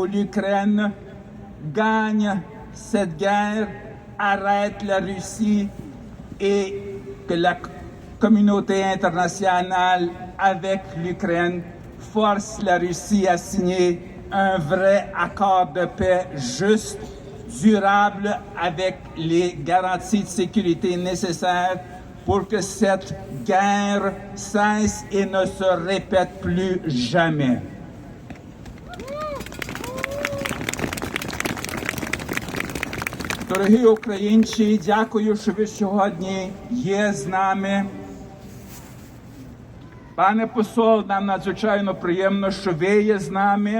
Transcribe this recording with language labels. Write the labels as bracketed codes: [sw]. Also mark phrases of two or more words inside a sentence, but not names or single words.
[fr] l'Ukraine gagne cette guerre, arrête la Russie et que la communauté internationale avec l'Ukraine force la Russie à signer un vrai accord de paix juste, durable, avec les garanties de sécurité nécessaires pour que cette guerre cesse et ne se répète plus jamais. [uk] Дорогі українці, дякую, що ви сьогодні є з нами. Пане посол, нам надзвичайно приємно, що ви є з нами.